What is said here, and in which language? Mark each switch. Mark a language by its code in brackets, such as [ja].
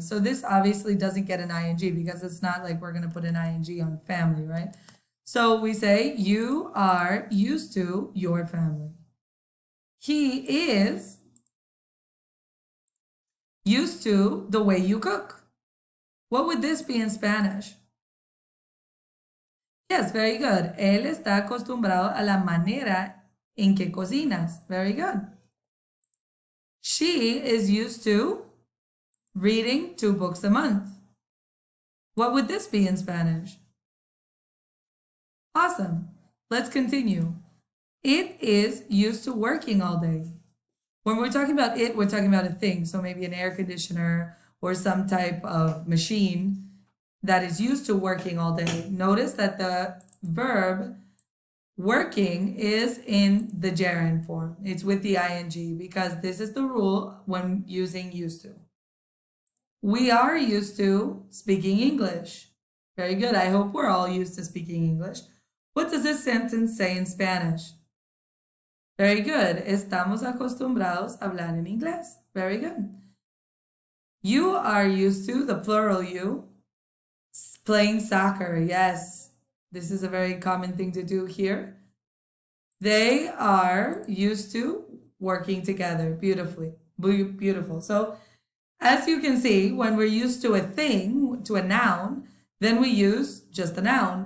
[en] So this obviously doesn't get an ing because it's not like we're going to put an ing on family, right? So we say, you are used to your family. He is used to the way you cook. What would this be in Spanish? Yes, very good. [es] Él está acostumbrado a la manera en que cocinas. [en] Very good. She is used to reading 2 books a month. What would this be in Spanish? Awesome. Let's continue. It is used to working all day. When we're talking about it, we're talking about a thing. So maybe an air conditioner or some type of machine that is used to working all day. Notice that the verb working is in the gerund form. It's with the ing because this is the rule when using used to. We are used to speaking English. Very good. I hope we're all used to speaking English. What does this sentence say in Spanish? Very good. [es] Estamos acostumbrados a hablar en inglés. [en] Very good. You are used to, the plural you, playing soccer. Yes, this is a very common thing to do here. They are used to working together beautifully. Beautiful. So, as you can see, when we're used to a thing, to a noun, then we use just the noun.